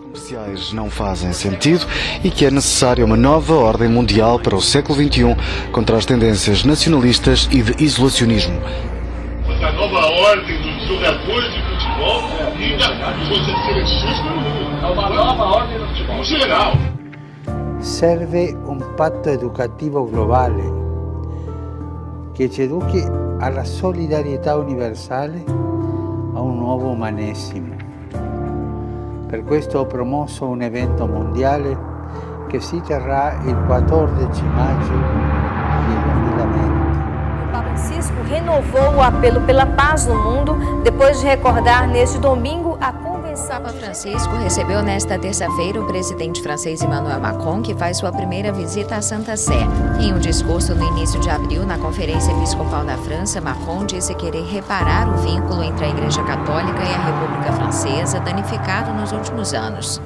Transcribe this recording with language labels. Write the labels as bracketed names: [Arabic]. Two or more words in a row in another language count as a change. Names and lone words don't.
[Portuguese] sociais não fazem sentido e que é necessária uma nova ordem mundial para o século XXI contra as tendências nacionalistas e de isolacionismo. A nova ordem dos jogadores de futebol e das seleções pelo mundo. É uma nova ordem do futebol em geral. [Italian] Serve un patto educativo globale che ci educhi alla solidarietà universale, a un nuovo umanesimo. Per questo ho promosso un evento mondiale che si terrà il 14 maggio del 2020. [Portuguese] O Papa Francisco renovou o apelo pela paz no mundo depois de recordar neste domingo a convenção. O Papa Francisco recebeu nesta terça-feira o presidente francês Emmanuel Macron, que faz sua primeira visita à Santa Sé. Em um discurso no início de abril, na Conferência Episcopal da França, Macron disse querer reparar o vínculo entre a Igreja Católica e a República Francesa, danificado nos últimos anos.